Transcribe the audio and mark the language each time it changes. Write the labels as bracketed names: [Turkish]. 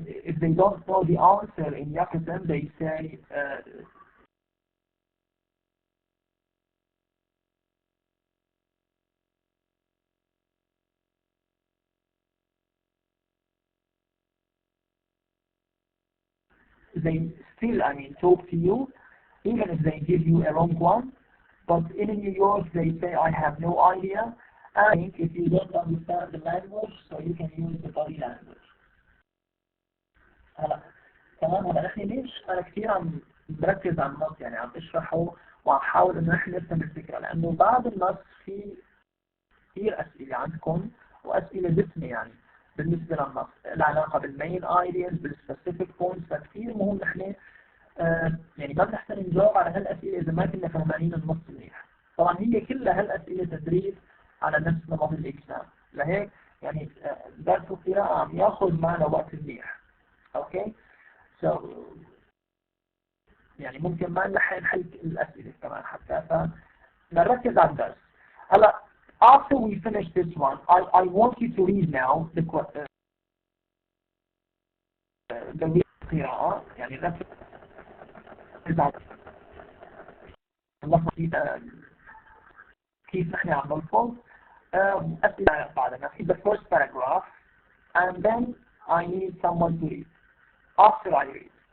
[English] If they don't know the answer in Yucatan, they say they still, talk to you, even if they give you a wrong one. But in New York, they say, I have no idea. And if you don't understand the language, so you can use the body language. [Arabic] هلا تمام. هلا نحن ليش أنا كثير عم بركز على النص، يعني عم اشرحه وعم حاول إنه نحن نفهم الفكرة، لأنه بعد النص في كثير أسئلة عندكم وأسئلة دسمة يعني بالنسبة للنص، العلاقة بالمين ايدياز بالسبيسيفيك بوينتس، فكثير مهم نحن يعني ما بنحتاج نجاوب على هالأسئلة إذا ما كنا فهمانين النص منيح. طبعا هي كلها هالأسئلة تدريب على نفس نمط الإكسام، لهيك يعني درس القراءة عم ياخذ معنا وقت منيح. اوكي سو يعني ممكن ما نلحق نحل الأسئلة كمان حتى، فنركز على الدرس. [English] هلا after we finish this one, I want you to read now the [Arabic] القراءة، يعني نركز على كيف نحن عم نلفظ أسئلة بعدنا في [English] the first paragraph, and then I need someone to read after I read.